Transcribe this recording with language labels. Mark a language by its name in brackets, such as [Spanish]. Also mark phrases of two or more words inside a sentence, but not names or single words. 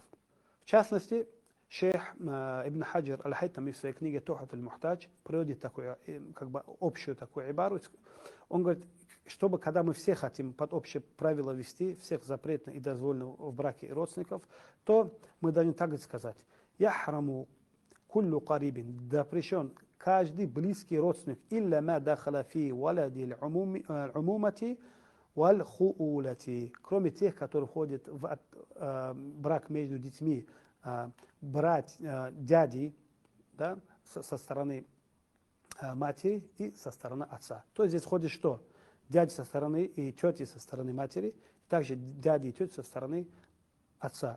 [Russian] В частности, шейх Ибн Хаджар Аль-Хайтами в своей книге «Тухат аль-Мухтадж» приводит такую, как бы общую такую ибару. Он говорит, чтобы когда мы все хотим под общее правило вести, всех запретно и дозволено в браке и родственников, то мы должны так сказать: [Arabic] «يحرم كل قريب», [Russian] запрещен каждый близкий родственник, [Arabic] «إلا ما دخل في ولد العمومة والخؤولة», [Russian] кроме тех, которые входят в брак между детьми, дяди, да, со стороны матери и со стороны отца. То есть здесь входит что? Дяди со стороны и тети со стороны матери, также дяди и тети со стороны отца.